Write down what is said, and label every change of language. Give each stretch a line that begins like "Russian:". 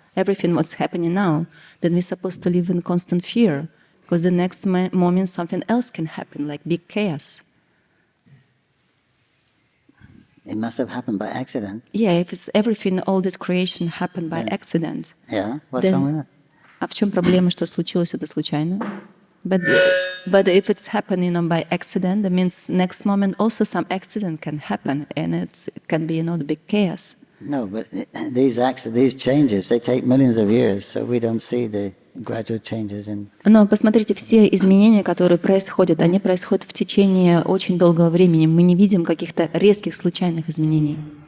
English: Everything what's happening now, then we're supposed to live in constant fear, because the next moment something else can happen, like big chaos. It must have happened by accident. Yeah, if it's everything, all that creation happened by accident. Yeah, what's wrong with that?
Russian: А в чем проблема, что случилось это случайно?
English: But if it's happening by accident, that means next moment also some accident can happen, and it can be the big chaos. No, but these changes, they take millions of years, so we don't see the gradual changes in.
Russian: Но посмотрите, все изменения, которые происходят, они происходят в течение очень долгого времени. Мы не видим каких-то резких случайных изменений.